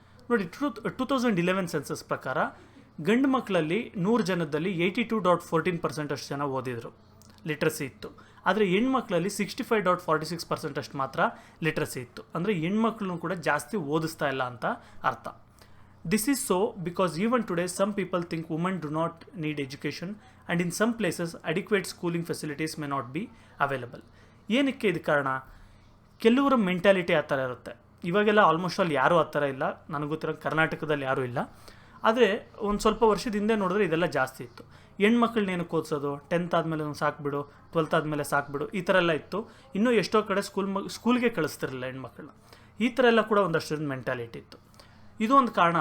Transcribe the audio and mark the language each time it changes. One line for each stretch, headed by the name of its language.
Kannada: ನೋಡಿ, 2011 ಸೆನ್ಸಸ್ ಪ್ರಕಾರ ಗಂಡು ಮಕ್ಕಳಲ್ಲಿ 100 ಜನದಲ್ಲಿ 82.14% ಅಷ್ಟು ಜನ ಓದಿದರು, ಲಿಟ್ರಸಿ ಇತ್ತು. ಆದರೆ ಹೆಣ್ಮಕ್ಳಲ್ಲಿ 65.46% ಅಷ್ಟು ಮಾತ್ರ ಲಿಟ್ರಸಿ ಇತ್ತು. ಅಂದರೆ ಹೆಣ್ಮಕ್ಳನ್ನು ಕೂಡ ಜಾಸ್ತಿ ಓದಿಸ್ತಾ ಇಲ್ಲ ಅಂತ ಅರ್ಥ.
English: This is so because even today some people think women do not need education and in some places adequate schooling facilities may not be available.
Kannada: ಏನಕ್ಕೆ ಇದು ಕಾರಣ? ಕೆಲವರ ಮೆಂಟ್ಯಾಲಿಟಿ ಆ ಥರ ಇರುತ್ತೆ. ಇವಾಗೆಲ್ಲ ಆಲ್ಮೋಸ್ಟ್ ಅಲ್ಲಿ ಯಾರೂ ಆ ಥರ ಇಲ್ಲ, ನನಗೆ ಗೊತ್ತಿರೋ ಕರ್ನಾಟಕದಲ್ಲಿ ಯಾರೂ ಇಲ್ಲ. ಆದರೆ ಒಂದು ಸ್ವಲ್ಪ ವರ್ಷದ ಹಿಂದೆ ನೋಡಿದ್ರೆ ಇದೆಲ್ಲ ಜಾಸ್ತಿ ಇತ್ತು. ಹೆಣ್ಮಕ್ಳನ್ನೇನು ಓದಿಸೋದು, 10th ಆದಮೇಲೆ ಸಾಕ್ಬಿಡು, 12th ಆದಮೇಲೆ ಸಾಕ್ಬಿಡು, ಈ ಥರ ಎಲ್ಲ ಇತ್ತು. ಇನ್ನೂ ಎಷ್ಟೋ ಕಡೆ ಸ್ಕೂಲ್ಗೆ ಕಳಿಸ್ತಿರಲಿಲ್ಲ ಹೆಣ್ಮಕ್ಳನ್ನ. ಈ ಥರ ಎಲ್ಲ ಕೂಡ ಒಂದಷ್ಟು ಮೆಂಟ್ಯಾಲಿಟಿ ಇತ್ತು. ಇದು ಒಂದು ಕಾರಣ.